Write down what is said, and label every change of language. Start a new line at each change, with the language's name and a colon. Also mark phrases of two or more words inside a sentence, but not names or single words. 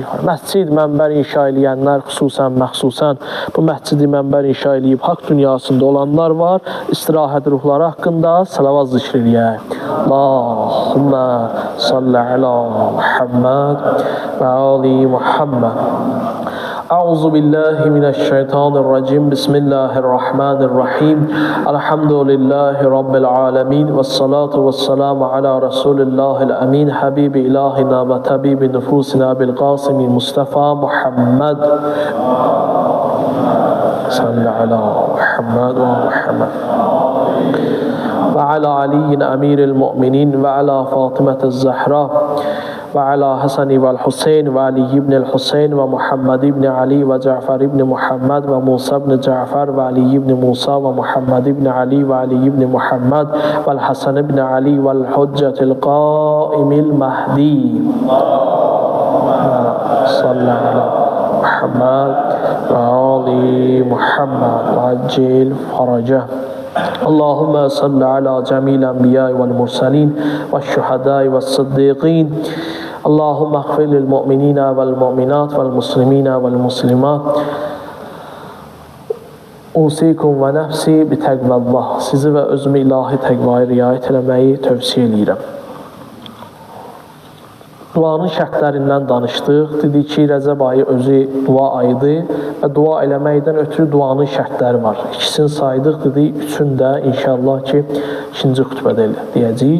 Azerbaijani: Məscid mənbər inşa eləyənlər, məxsusən bu məscidi mənbər inşa eləyib haqq dünyasında olanlar var. İstirahət ruhları haqqında salavat zikr eləyək.
Arabic: اللهم صل على محمد وآل محمد. أعوذ بالله من الشيطان الرجيم بسم الله الرحمن الرحيم. الحمد لله رب العالمين والصلاة والسلام على رسول الله الأمين. حبيب إلهنا وطبيب نفوسنا أبي القاسم المصطفى محمد. صل على محمد ومحمد. وعلى علي أمير المؤمنين وعلى فاطمة الزهراء. وعلى حسن والحسين وعلي بن الحسين ومحمد بن علي وجعفر بن محمد وموسى بن جعفر وعلي بن موسى ومحمد بن علي وعلي بن محمد والحسن بن علي والحجة القائم المهدي صلى على محمد وآل محمد وعجل فرجه. اللهم صل على جميع الأنبياء والمرسلين والشهداء والصديقين. اللهم اغفر للمؤمنين والمؤمنات والمسلمين والمسلمات. أوصيكم ونفسي بتقوى الله.
Azerbaijani: Sizi və özümü ilahi təqvaya riayət eləməyi tövsiyə edirəm. Duanın şərtlərindən danışdıq. Dedik ki, Rəcəb ayı özü dua ayıdır və dua eləməkdən ötürü duanın şərtləri var. İkisini saydıq, dedik, üçünü də inşallah ki, ikinci xütbədə deyəcəyik.